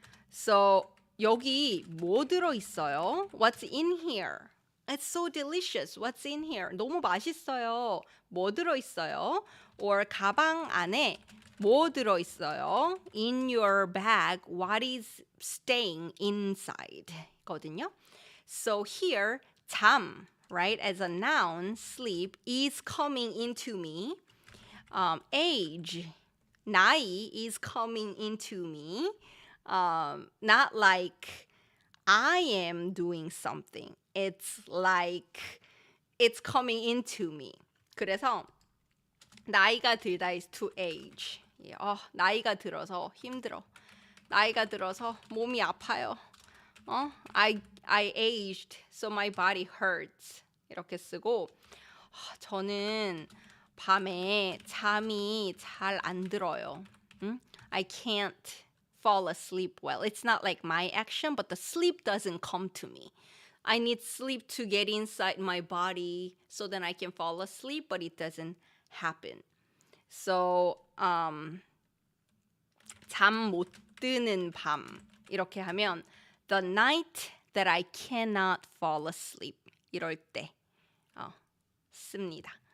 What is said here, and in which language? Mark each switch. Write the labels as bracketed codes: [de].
[ko] So 여기 뭐 들어있어요? [en] What's in here? It's so delicious. What's in here? [ko] 너무 맛있어요. 뭐 들어있어요? Or 가방 안에 뭐 들어있어요? [en] In your bag, what is staying inside? [ko] 거든요. [en] So here, 잠, right, as a noun, sleep, is coming into me. Age, 나이, is coming into me. Not like I am doing something. It's like it's coming into me. [ko] 그래서 나이가 들다 [en] is to age. [ko] 나이가 들어서 힘들어. 나이가 들어서 몸이 아파요. [en] I aged, so my body hurts. [ko] 이렇게 쓰고 저는 밤에 잠이 잘 안 들어요. [en] I can't fall asleep well. It's not like my action, but the sleep doesn't come to me. I need sleep to get inside my body so then I can fall asleep, but it doesn't happen. So, [ko] 잠 못 드는 밤 이렇게 하면 [en] the night that I cannot fall asleep [ko] 이럴 때 씁니다.